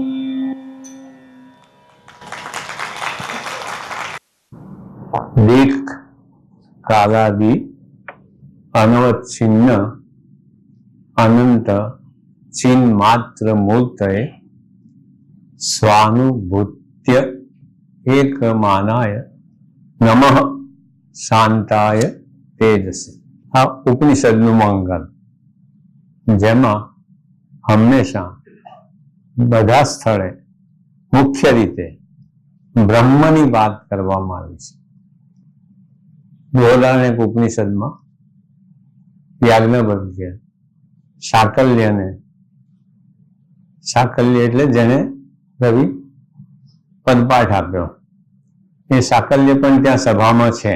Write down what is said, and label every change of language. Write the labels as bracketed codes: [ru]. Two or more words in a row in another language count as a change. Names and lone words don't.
[sa] दीर्घ कालादि अनवच्छिन्न अनंत चिन्मात्र मूर्तये स्वानुभूत्य एकमानाय नमः શાંતાય તેજસી. [gu] આ ઉપનિષદનું મંગલ, જેમાં હંમેશા બધા સ્થળે મુખ્ય રીતે બ્રહ્મની વાત કરવામાં આવી છે. બૃહદારણ્યક ઉપનિષદમાં યાજ્ઞવલ્ક્ય સાકલ્યને, સાકલ્ય એટલે જેને રવિ પદપાઠ આપ્યો, એ સાકલ્ય પણ ત્યાં સભામાં છે.